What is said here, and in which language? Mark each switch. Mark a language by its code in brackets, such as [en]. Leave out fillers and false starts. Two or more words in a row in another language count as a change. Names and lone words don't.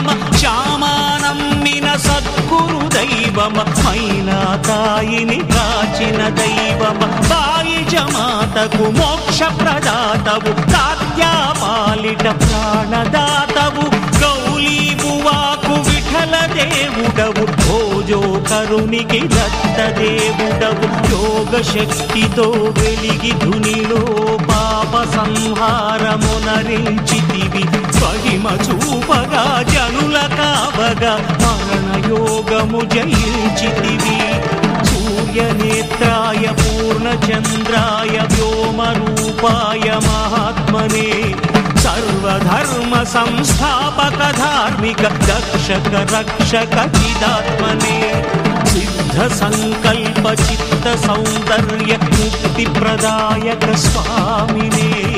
[te] శ్యామానమ్మిన సద్గురు దైవమ మైనా తాయిని కాచిన దైవమ బాయి జమాతకు మోక్ష ప్రదాతవు తాత్యా పాలిట ప్రాణదాతవు గౌలీ బువాకు విఠల దేవుడవు భోజో కరునికి దత్త దేవుడవు యోగ శక్తితో వెలిగి ధునిలో పాప సంహారమునరించితివి స్వహిమ చూపగా జనుల కావగా మరణ యోగము జయించితివి [sa] सूर्यनेत्राय पूर्णचन्द्राय व्योमरूपाय महात्मने सर्वधर्म संस्थापक धार्मिक दक्षक रक्षक चिदात्मने सिद्ध संकल्प चित्त सौंदर्य मुक्ति प्रदायक स्वामिने